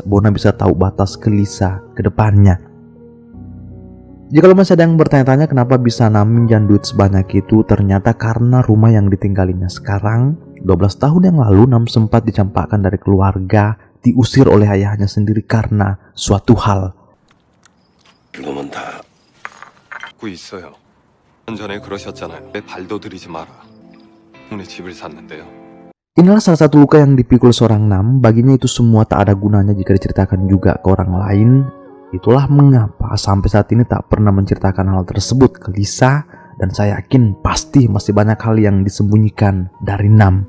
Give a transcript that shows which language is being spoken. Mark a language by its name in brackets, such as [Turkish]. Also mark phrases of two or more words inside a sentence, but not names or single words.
[Indonesian] Bona bisa tahu batas ke Lisa ke depannya. Jika masih ada yang bertanya-tanya kenapa bisa Nam minjam duit sebanyak itu, ternyata karena rumah yang ditinggalinya sekarang 12 tahun yang lalu Nam sempat dicampakkan dari keluarga, diusir oleh ayahnya sendiri karena suatu hal. [Korean] 놈은 다 갖고 있어요. 전에 그러셨잖아요. 내 발도 들이지 마라. 우리 집을 샀는데요. [Indonesian] Inilah salah satu luka yang dipikul seorang Nam. Baginya itu semua tak ada gunanya jika diceritakan juga ke orang lain. Itulah mengapa sampai saat ini tak pernah menceritakan hal tersebut ke Lisa. Dan saya yakin pasti masih banyak hal yang disembunyikan dari Nam.